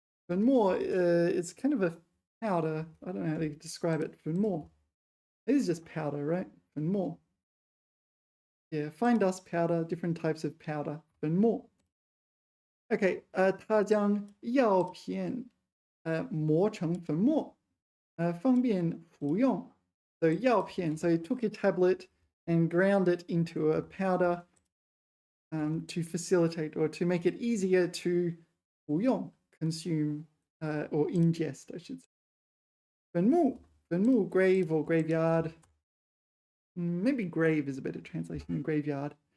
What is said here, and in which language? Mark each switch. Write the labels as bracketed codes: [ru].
[en] 粉末, it's kind of a powder. I don't know how to describe it. 粉末.It is just powder, right? 粉末. Yeah, fine dust powder, different types of powder. [zh] 粉末. Okay, 他将药片磨成粉末，方便服用。 [en] So 药片, so he took a tablet and ground it into a powder to facilitate or to make it easier to 服用, consume or ingest, I should say. 坟墓, grave or graveyard. Maybe grave is a better translation than graveyard.